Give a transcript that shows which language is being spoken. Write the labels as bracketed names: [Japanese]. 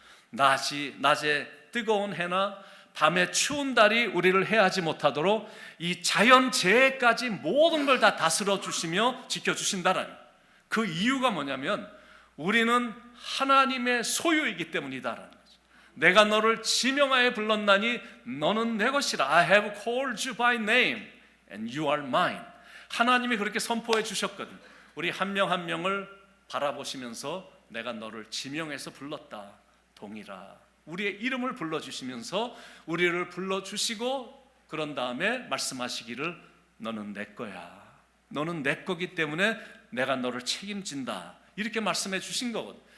[Korean] 낮에 뜨거운 해나 밤에 추운 달이 우리를 해하지 못하도록 이 자연재해까지 모든 걸 다 다스려 주시며 지켜주신다는, 그 이유가 뭐냐면 우리는 하나님의 소유이기 때문이다라는 거죠. 내가 너를 지명하여 불렀나니 너는 내 것이라. [English] I have called you by name and you are mine. [Korean] 하나님이 그렇게 선포해 주셨거든. 우리 한 명 한 명을 바라보시면서 내가 너를 지명해서 불렀다, 동일아. 우리의 이름을 불러주시면서 우리를 불러주시고 그런 다음에 말씀하시기를 너는 내 거야, 너는 내 거기 때문에 내가 너를 책임진다, 이렇게 말씀해 주신 거거든.